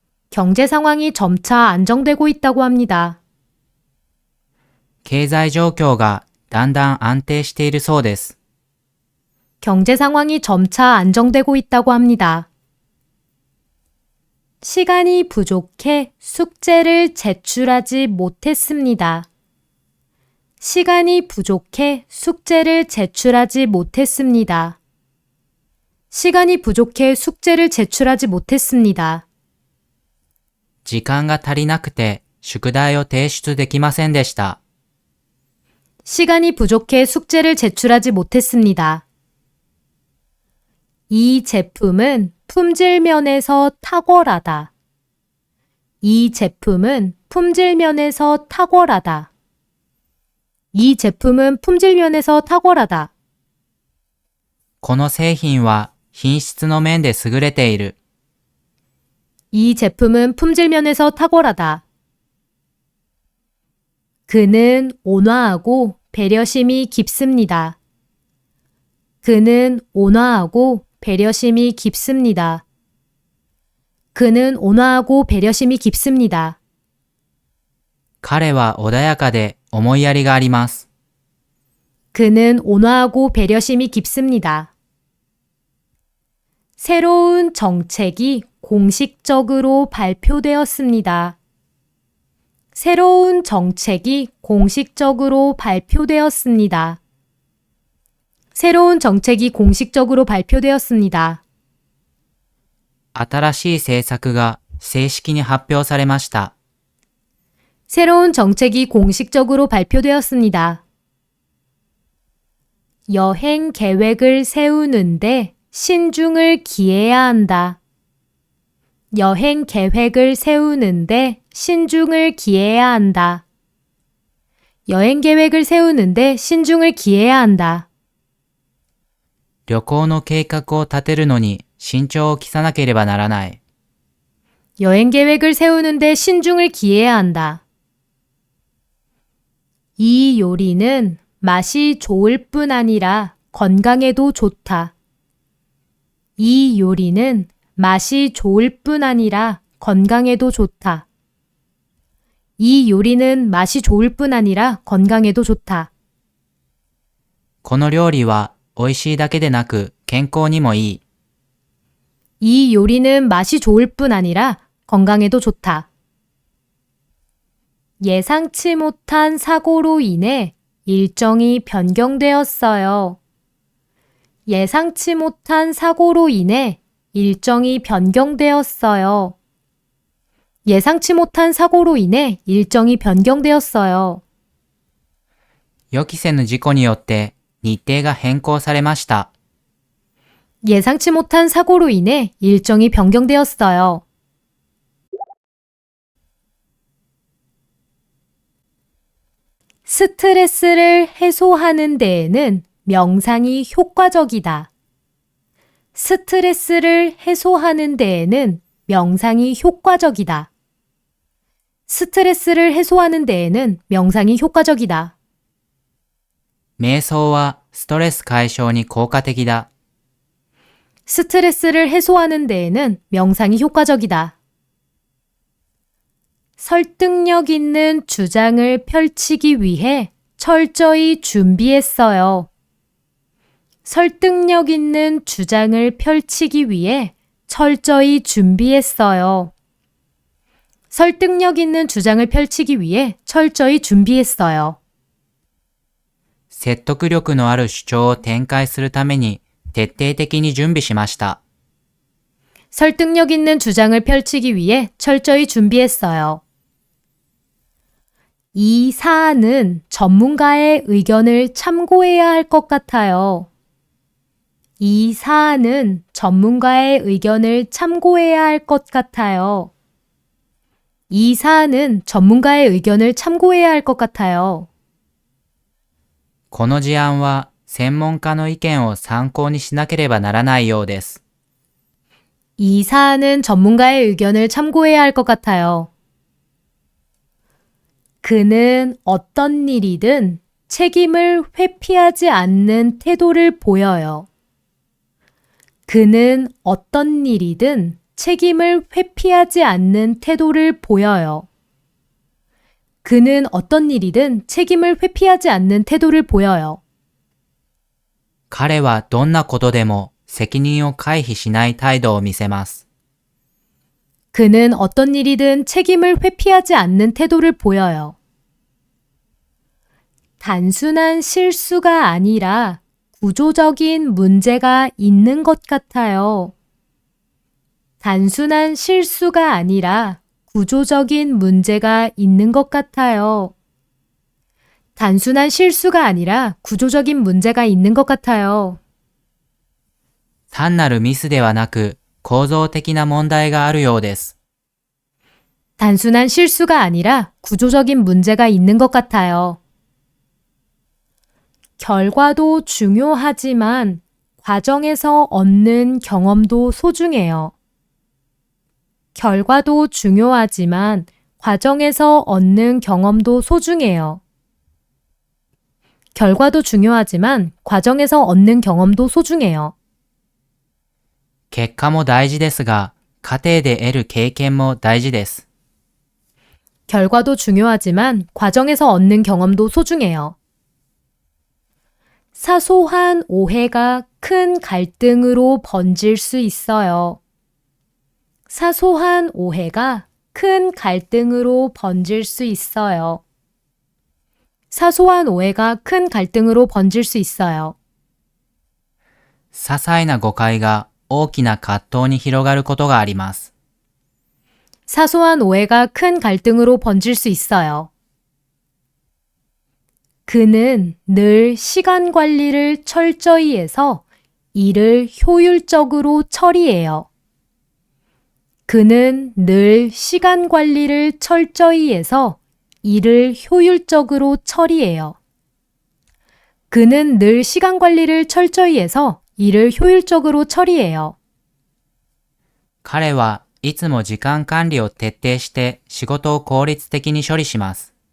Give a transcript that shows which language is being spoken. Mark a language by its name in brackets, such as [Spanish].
[Korean] 경제 상황이 점차 안정되고 있다고 합니다. [Japanese] 経済状況がだんだん安定しているそうです。 [Korean] 경제 상황이 점차 안정되고 있다고 합니다. 시간이 부족해 숙제를 제출하지 못했습니다. 시간이 부족해 숙제를 제출하지 못했습니다. 시간이 부족해 숙제를 제출하지 못했습니다. [Japanese] 時間が足りなくて宿題を提出できませんでした。 [Korean] 시간이 부족해 숙제를 제출하지 못했습니다. 이 제품은 품질 면에서 탁월하다. 이 제품은 품질 면에서 탁월하다. 이 제품은 품질 면에서 탁월하다. [Japanese] この製品は品質の面で優れている。 [Korean] 이 제품은 품질 면에서 탁월하다. 그는 온화하고 배려심이 깊습니다. 그는 온화하고 배려심이 깊습니다. 그는 온화하고 배려심이 깊습니다. [Japanese] 彼は穏やかで思いやりがあります。 [Korean] 그는 온화하고 배려심이 깊습니다. 새로운 정책이 공식적으로 발표되었습니다. 새로운 정책이 공식적으로 발표되었습니다. 새로운 정책이 공식적으로 발표되었습니다. [Japanese] 新しい政策が正式に発表されました。 [Korean] 새로운 정책이 공식적으로 발표되었습니다. 여행 계획을 세우는데 신중을 기해야 한다. 여행 계획을 세우는데 신중을 기해야 한다. 여행 계획을 세우는데 신중을 기해야 한다. [Japanese] 旅行の計画を立てるのに慎重を期さなければならない。 [Korean] 여행 계획을 세우는데 신중을 기해야 한다. 이 요리는 맛이 좋을 뿐 아니라 건강에도 좋다. 이 요리는 맛이 좋을 뿐 아니라 건강에도 좋다. 이 요리는 맛이 좋을 뿐 아니라 건강에도 좋다. [Japanese] この料理は美味しいだけでなく健康にもいい。 [Korean] 이 요리는 맛이 좋을 뿐 아니라 건강에도 좋다. 예상치 못한 사고로 인해 일정이 변경되었어요. 예상치 못한 사고로 인해 일정이 변경되었어요. 예상치 못한 사고로 인해 일정이 변경되었어요. [Japanese] 予期せぬ事故によって日程が変更されました。 [Korean] 예상치 못한 사고로 인해 일정이 변경되었어요. 스트레스를 해소하는 데에는 명상이 효과적이다. 스트레스를 해소하는 데에는 명상이 효과적이다. 스트레스를 해소하는 데에는 명상이 효과적이다. [Japanese] 瞑想はストレス解消に効果的だ。 [Korean] 스트레스를 해소하는 데에는 명상이 효과적이다. 설득력 있는 주장을 펼치기 위해 철저히 준비했어요. 설득력 있는 주장을 펼치기 위해 철저히 준비했어요. 설득력 있는 주장을 펼치기 위해 철저히 준비했어요. [Japanese] 説得力のある主張を展開するために徹底的に準備しました。 [Korean] 설득력 있는 주장을 펼치기 위해 철저히 준비했어요. 이 사안은 전문가의 의견을 참고해야 할 것 같아요. 이 사안은 전문가의 의견을 참고해야 할 것 같아요. 이 사안은 전문가의 의견을 참고해야 할 것 같아요. [Japanese] この事案は専門家の意見を参考にしなければならないようです。 [Korean] 이 사안은 전문가의 의견을 참고해야 할 것 같아요. 그는 어떤 일이든 책임을 회피하지 않는 태도를 보여요. 그는 어떤 일이든 책임을 회피하지 않는 태도를 보여요. 그는 어떤 일이든 책임을 회피하지 않는 태도를 보여요. [Japanese] 彼はどんなことでも責任を回避しない態度を見せます。 [Korean] 그는 어떤 일이든 책임을 회피하지 않는 태도를 보여요. 단순한 실수가 아니라 구조적인 문제가 있는 것 같아요. 단순한 실수가 아니라 구조적인 문제가 있는 것 같아요. 단순한 실수가 아니라 구조적인 문제가 있는 것 같아요. [Japanese] 単なるミスではなく構造的な問題があるようです。 [Korean] 단순한 실수가 아니라 구조적인 문제가 있는 것 같아요. 결과도 중요하지만 과정에서 얻는 경험도 소중해요. 결과도 중요하지만 과정에서 얻는 경험도 소중해요. 결과도 중요하지만 과정에서 얻는 경험도 소중해요. [Japanese] 結果も大事ですが、過程で得る経験も大事です。 [Korean] 결과도 중요하지만 과정에서 얻는 경험도 소중해요. 사소한 오해가 큰 갈등으로 번질 수 있어요. 사소한 오해가 큰 갈등으로 번질 수 있어요. 사소한 오해가 큰 갈등으로 번질 수 있어요. [Japanese] 些細な誤解が大きな葛藤に広がることがあります。 [Korean] 사소한 오해가 큰 갈등으로 번질 수 있어요. 그는 늘 시간 관리를 철저히 해서 일을 효율적으로 처리해요. 그는 늘 시간 관리를 철저히 해서 일을 효율적으로 처리해요. 그는 늘 시간 관리를 철저히 해서 일을 효율적으로 처리해요. [Japanese] 彼はいつも時間管理を徹底して仕事を効率的に処理します。